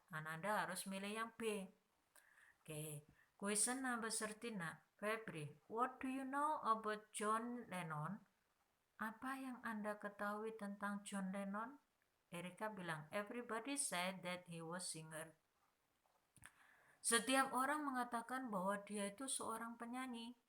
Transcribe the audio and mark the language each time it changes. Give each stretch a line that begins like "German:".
Indonesian: Ananda harus milih yang B. Oke,
English: question number 13. Febri, what do you know about John Lennon?
Indonesian: Apa yang Anda ketahui tentang John Lennon?
English: Erika bilang, everybody said that he was singer.
Indonesian: Setiap orang mengatakan bahwa dia itu seorang penyanyi.